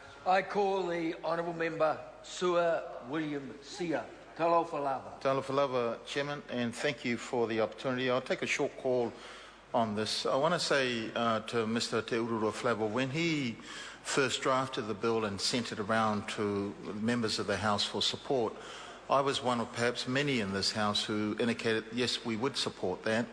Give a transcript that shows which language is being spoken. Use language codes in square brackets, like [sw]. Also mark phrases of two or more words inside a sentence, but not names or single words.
[en] I call the Honourable Member Sua William Sia. [sm] Talofa lava. Talofa lava, [en] Chairman, and thank you for the opportunity. I'll take a short call on this. I want to say to Mr. Te Ururu Flavor, when he first drafted the bill and sent it around to members of the House for support, I was one of perhaps many in this House who indicated, yes, we would support that.